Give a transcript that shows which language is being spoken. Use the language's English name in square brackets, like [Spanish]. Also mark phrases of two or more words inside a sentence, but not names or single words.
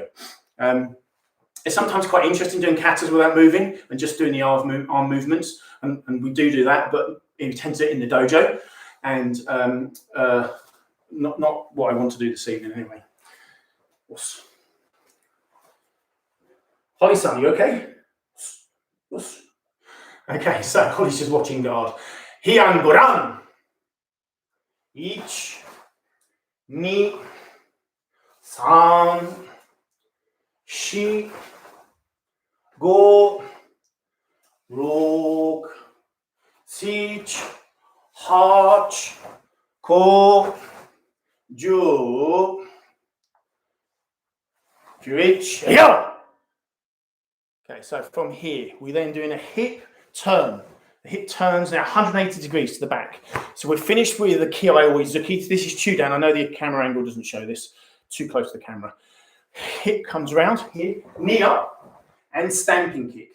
[English] It's sometimes quite interesting doing katas without moving and just doing the arm movements, and we do that, but we tend to do it in the dojo, and not what I want to do this evening anyway. Holly-san, you okay? Okay, so Holly's just watching guard. [Japanese] Heian Godan. Ich, ni, san, shi, go, rok, sich, hach, ko, ju, juich, [English] yeah. Okay, so from here, we're then doing a hip turn. The hip turns now 180 degrees to the back. So we're finished with the kiai or izuki. This is Chudan. I know the camera angle doesn't show this. Too close to the camera. Hip comes around here, knee up, and stamping kick.